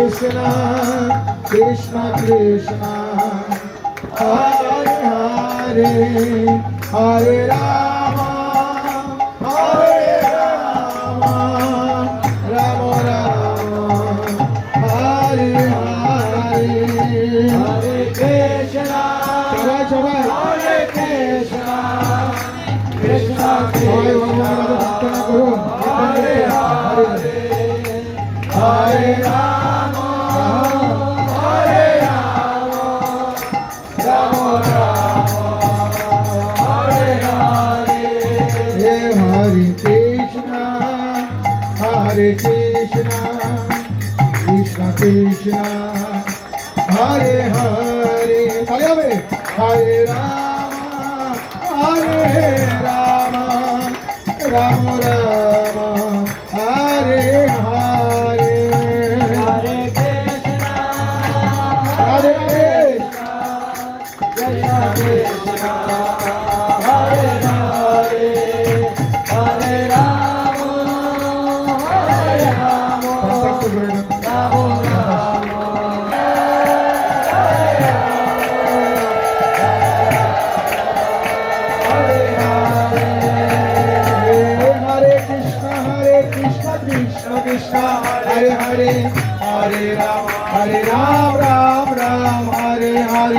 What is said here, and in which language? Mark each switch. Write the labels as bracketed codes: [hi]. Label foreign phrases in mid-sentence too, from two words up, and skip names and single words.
[sa] कृष्ण कृष्ण कृष्ण हरे हरे हरे राम हरे राम राम राम हरे हरे हरे कृष्ण, [bn] সবাই সবাই [sa] हरे कृष्ण कृष्ण [bn] সবাই [sa] Krishna, [bn] ভগবানের কথা করুন [sa] हरे हरे हरे राम हरे राम राम राम हरे हरे. हरे हरे कृष्ण हरे कृष्ण कृष्ण कृष्ण हरे हरे [bn] তাহলে হবে [sa] हरे राम हरे राम राम राम हरे हरे हरे कृष्ण, हरे हरे कृष्ण कृष्ण हरे हरे हरे राम हरे राम, [bn] সংক্ষিপ্ত করে নেন। [sa] Rama हरे कृष्ण कृष्ण कृष्ण हरे हरे हरे राम राम राम हरे हरे